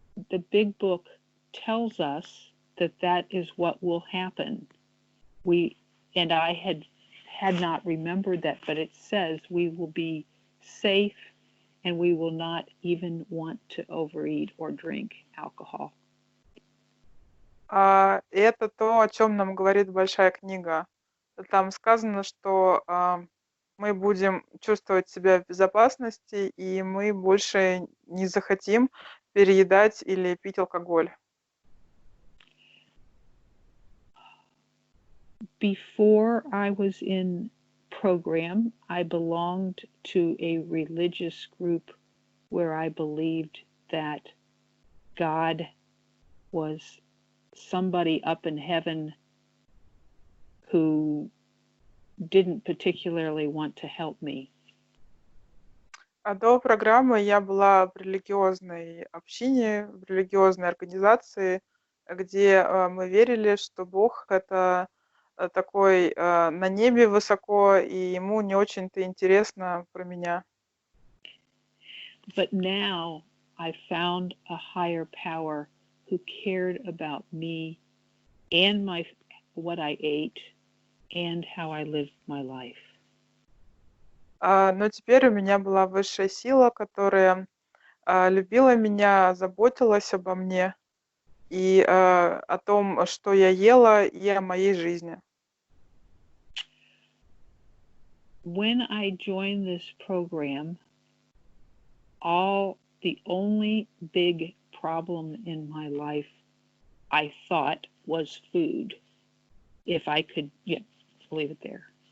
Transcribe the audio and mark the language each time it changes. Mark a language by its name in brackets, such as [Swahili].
[English] The big book tells us that that is what will happen. And I had not remembered that, but it says we will be safe and we will not even want to overeat or drink alcohol. [Russian] И это то, о чем нам говорит большая книга. Там сказано, что мы будем чувствовать себя в безопасности, и мы больше не захотим переедать или пить алкоголь. [English] Before I was in program, I belonged to a religious group where I believed that God was somebody up in heaven who didn't particularly want to help me. [Russian] А до программы я была в религиозной общине, в религиозной организации, где мы верили, что Бог — это такой на небе высоко, и ему не очень-то интересно про меня. [English] But now I found a higher power who cared about me and what I ate and how I lived my life. [Russian] Но теперь у меня была высшая сила, которая любила меня, заботилась обо мне и о том, что я ела, и о моей жизни. [English] When I joined this program, the only big problem in my life, I thought, was food. If I could, leave it there.